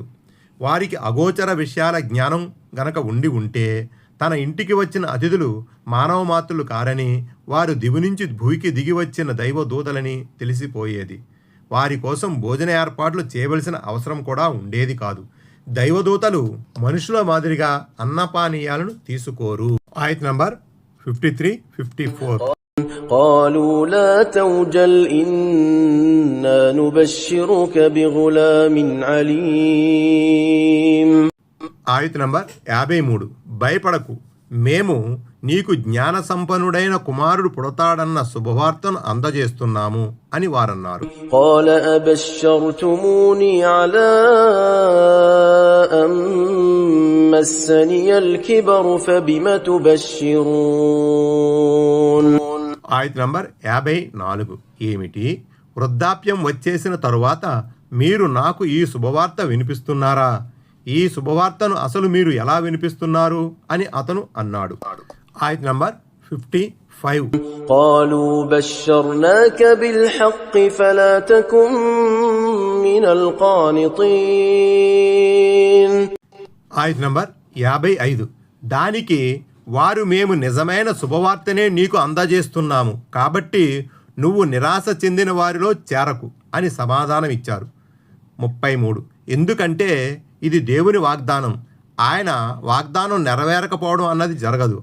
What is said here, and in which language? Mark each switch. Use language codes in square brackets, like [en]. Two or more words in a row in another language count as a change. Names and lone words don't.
[te] వారికి అగోచర విషయాల జ్ఞానం గనక ఉండి ఉంటే తన ఇంటికి వచ్చిన అతిథులు మానవ మాతృలు కారని, వారు దివి నుంచి భూమికి దిగి వచ్చిన దైవదూతలని తెలిసిపోయేది. వారి కోసం భోజన ఏర్పాట్లు చేయవలసిన అవసరం కూడా ఉండేది కాదు. దైవదూతలు మనుషుల మాదిరిగా అన్నపానీయాలను తీసుకోరు. ఆయత్ నంబర్ 53, 54. [ar] قالوا لا توجل إنا نبشرك بغلام عليم. [te] ఆయత్ నంబర్ 53. భయపడకు, మేము నీకు జ్ఞాన సంపన్నుడైన కుమారుడు పుడతాడన్న శుభవార్తను అందజేస్తున్నాము అని వారన్నారు. [ar] قال أبشرتموني على أن مسني الكبر فبم تبشرون. [te] ఆయత్ నంబర్ 54. ఏమిటి, వృద్ధాప్యం వచ్చేసిన తరువాత మీరు నాకు ఈ శుభవార్త వినిపిస్తున్నారా? ఈ శుభవార్తను అసలు మీరు ఎలా వినిపిస్తున్నారు అని అతను అన్నాడు. ఆయత్ నంబర్ 55. [ar] قالوا بشرناك بالحق فلا تكن من القانطين. [te] ఆయత్ నంబర్ 55. దానికి వారు మేము నిజమైన శుభవార్తనే నీకు అందజేస్తున్నాము, కాబట్టి నువ్వు నిరాశ చెందిన వారిలో చేరకు అని సమాధానం ఇచ్చారు. 33. ఎందుకంటే ఇది దేవుని వాగ్దానం, ఆయన వాగ్దానం నెరవేరకపోవడం అన్నది జరగదు.